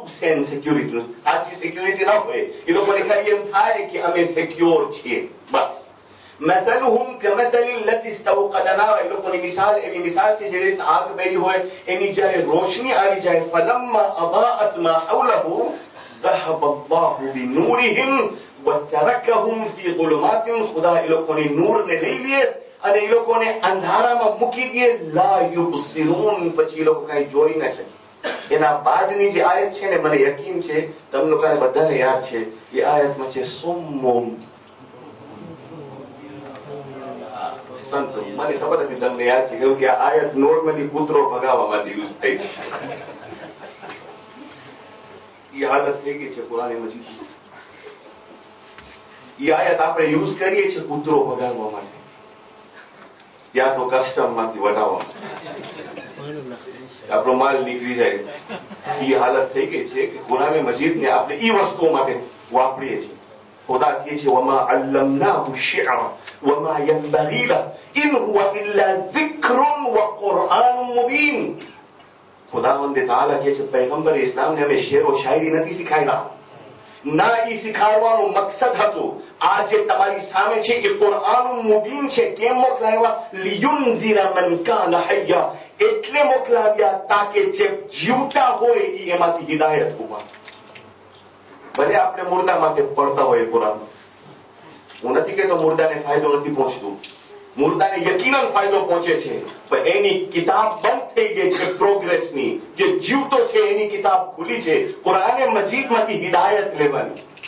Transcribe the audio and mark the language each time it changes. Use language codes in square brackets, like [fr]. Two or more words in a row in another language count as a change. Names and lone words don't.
[en] sense security [gu] સાચી સિક્યોરિટી ન હોય એ લોકોને ખાલી એમ થાય કે અમે સિક્યોર છીએ બસ [ar] مثلهم كمثل الذي استوقد نارا [gu] એ લોકોની મિસાલ એવી મિસાલ છે જે રીતે આગ બેરી હોય એની જ્યારે રોશની આવી જાય [ar] فلما أضاءت ما حوله ذهب الله بنورهم وتركهم في ظلمات [gu] ખુદા એ લોકોની નૂરને લઈ લે અને એ લોકોને અંધારામાં મૂકી દે [ar] لا يبصرون [gu] પછી એ લોકો કાંઈ જોઈ ન શકે એના બાદની જે આયત છે ને મને યકીન છે તમને લોકોને બધાને યાદ છે એ આયતમાં છે સુમ્મુન સંતો મને ખબર હતી તમને યાદ છે કે આ આયત નોર્મલી કૂતરો ભગાવવા માટે યુઝ થઈ છે એ આદત થઈ ગઈ છે કુરાન મજીદ એ આયત આપણે યુઝ કરીએ છીએ કૂતરો ભગાવવા માટે યા તો કસ્ટમ માંથી વટાવવા આપણો માલ નીકળી જાય એ હાલત થઈ ગઈ છે કે કુરાન મજીદ ને આપણે એ વસ્તુઓ માટે વાપરીએ છીએ ખુદા કહે છે [ar] وما علمناه الشعر وما ينبغي له إن هو إلا ذكر وقرآن مبين [gu] ખુદાવંદ તાઆલા કહે છે પૈગંબર ઇસ્લામને અમે શેરો શાયરી નથી શીખાવ્યા ના એ શીખવાડવાનો મકસદ હતો આ જે તમારી સામે છે એ [ar] قرآن مبين [gu] છે કેમ મોકલાવ્યા [ar] لينذر من كان حيا [gu] એટલે મોકલાવ્યા તાકે જે જીવતા હોય એ એમાંથી હિદાયત હોય ભલે આપણે મુર્દા માટે પડતા હોય કુરાન હું નથી કહેતો મુર્દાને ફાયદો નથી પહોંચતો મુર્દાને યકીનન ફાયદો પહોંચે છે પણ એની કિતાબ બંધ થઈ ગઈ છે પ્રોગ્રેસની જે જીવતો છે એની કિતાબ ખુલી છે કુરાન મજીદમાંથી હિદાયત લેવાની